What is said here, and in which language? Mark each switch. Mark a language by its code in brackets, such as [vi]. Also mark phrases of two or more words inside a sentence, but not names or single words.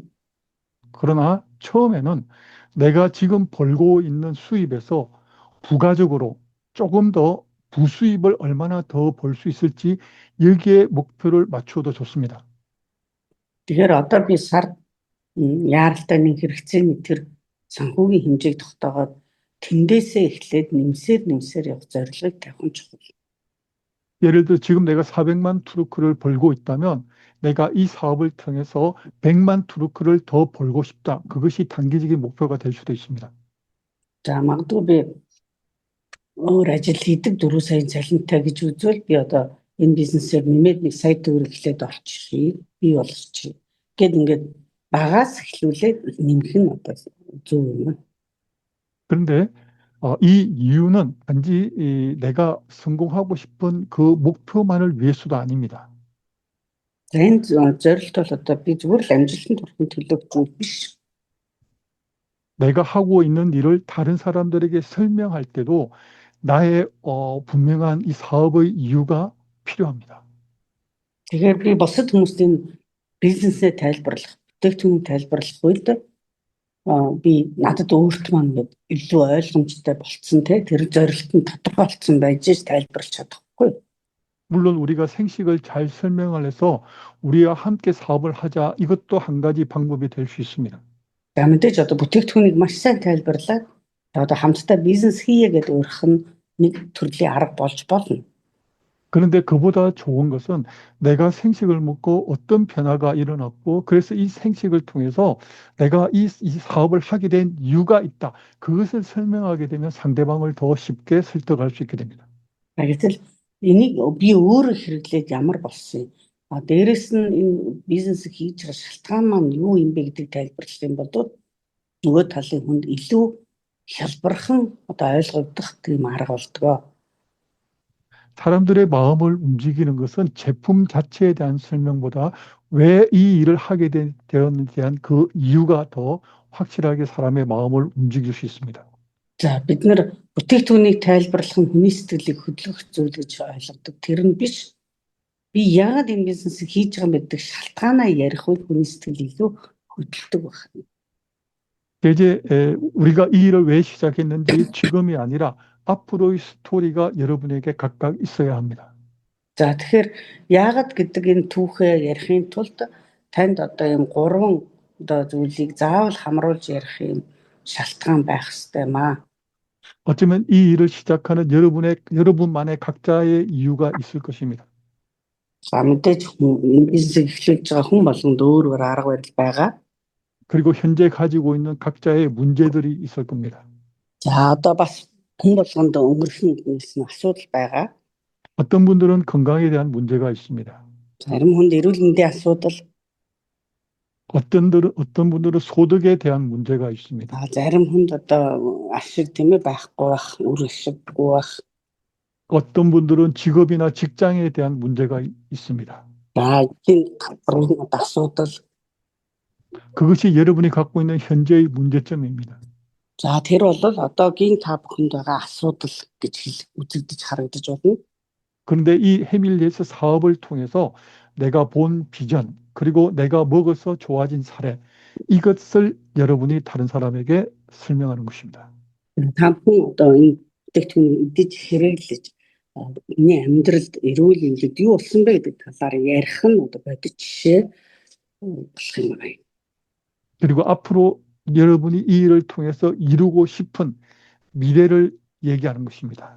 [ko] 그러나 처음에는 내가 지금 벌고 있는 수입에서 부가적으로 조금 더 부수입을 얼마나 더 벌 수 있을지 여기에 목표를 맞춰도 좋습니다. [mn] Тэгэхээр одоо би сард яаралтай нэг хэрэгцээний тэр санхүүгийн хэмжээг тогтоогоод тэндээсээ эхлээд нэмсээр явах зорилгыг тавих нь чухал. [ko] 예를 들어 지금 내가 400만 투르크를 벌고 있다면 내가 이 사업을 통해서 100만 투르크를 더 벌고 싶다. 그것이 단기적인 목표가 될 수도 있습니다. [mn] За магадгүй би өөр ажил хийдэг 4 саяын цалинтай гэж үзвэл би одоо энэ бизнесээр нэмээд 1 сая төгрөг эхлээд олчихъя. Би болгочихъя. Гэт ингээд багаас эхлүүлээд нэмэх нь одоо зөв юм. [ko] 그런데 이 이유는 단지 내가 성공하고 싶은 그 목표만을 위해서도 아닙니다. [mn] За энэ зорилт бол одоо би зүгээр л амжилтанд хүрэхин төлөө гэж биш. [ko] 내가 하고 있는 일을 다른 사람들에게 설명할 때도 나의 분명한 이 사업의 이유가 필요합니다. [mn] Тэгэхээр би бусад хүмүүсийн бизнесээ тайлбарлах, бүтээгдэхүүнийг тайлбарлах үед би надад өөрт маань илүү ойлгомжтой болцсон тэр зорилтод тодорхой болцсон байж тайлбарлаж чадахгүй. [ko] 물론 우리가 생식을 잘 설명을 해서 우리와 함께 사업을 하자. 이것도 한 가지 방법이 될 수 있습니다. [mn] За мэдээж одоо бүтээгдэхүүнийг маш сайн тайлбарлаад одоо хамтдаа бизнес хийе гэдэг өөрөх нь нэг төрлийн арга болж болно. [ko] 그런데 그보다 좋은 것은 내가 생식을 먹고 어떤 변화가 일어났고 그래서 이 생식을 통해서 내가 이 사업을 하게 된 이유가 있다. 그것을 설명하게 되면 상대방을 더 쉽게 설득할 수 있게 됩니다. [mn] Гэтэл энийг би өөрөө хэрэглээд ямар болсон юм. Дээрэс нь энэ бизнес хийж байгаа шалтгаан маань юу юм бэ гэдгийг тайлбарлах юм бол нөгөө талын хүнд илүү хялбархан одоо ойлгогдох тийм арга болдгоо. [ko] 사람들의 마음을 움직이는 것은 제품 자체에 대한 설명보다 왜 이 일을 하게 되었는지에 대한 그 이유가 더 확실하게 사람의 마음을 움직일 수 있습니다. [mn] За бид нэр бүтээгдэхүүнийг тайлбарлах нь хүний сэтгэлийг хөдөлгөх зүйл гэж ойлгодог. Тэр нь биш. Би яагаад энэ бизнесийг хийж байгаа юм гэдэг шалтгаанаа ярих үед хүний сэтгэл илүү хөдөлдөг байна. [ko] 이제 우리가 이 일을 왜 시작했는지 지금이 아니라 앞으로의 스토리가 여러분에게 각각 있어야 합니다. [mn] За тэгэхээр яагаад гэдэг энэ түүхээ ярихын тулд танд одоо юм 3 одоо зүйлийг заавал хамруулж ярих юм шалтгаан байх ёстой маа. [ko] 어쩌면 이 일을 시작하는 여러분만의 각자의 이유가 있을 것입니다. [mn] За мэдээж энэ бизнесийг эхлүүлж байгаа хүн болгонд өөр өөр арга барил байгаа. [ko] 그리고 현재 가지고 있는 각자의 문제들이 있을 겁니다. [mn] За одоо бас хүн болгонд өнгөрсөн асуудал байгаа. [ko] 어떤 분들은 건강에 대한 문제가 있습니다. [mn] Зарим хүнд эрүүл мэндийн асуудал, [ko] 어떤 분들은 소득에 대한 문제가 있습니다. [mn] зарим хүнд одоо ашиг тийм ээ байхгүй байх, үр ашиггүй байх. [ko] 어떤 분들은 직업이나 직장에 대한 문제가 있습니다. [mn] За энэ гадрын асуудал. [ko] 그것이 여러분이 갖고 있는 현재의 문제점입니다. [mn] За тэр бол одоогийн та бүхэнд байгаа асуудал гэж үзэгдэж харагдаж байна. [ko] 그런데 이 해밀리에서 사업을 통해서 내가 본 비전 그리고 내가 먹어서 좋아진 사례 이것을 여러분이 다른 사람에게 설명하는 것입니다. [mn] Та бүхэн одоо энэ бүтээгдэхүүнийг идэж хэрэглэж энэ амьдралд эрүүл мэндийг юу болсон бэ гэдэг талаар ярих нь одоо бодит жишээ болох юм байна. [ko] 그리고 앞으로 여러분이 이 일을 통해서 이루고 싶은 미래를 얘기하는 것입니다.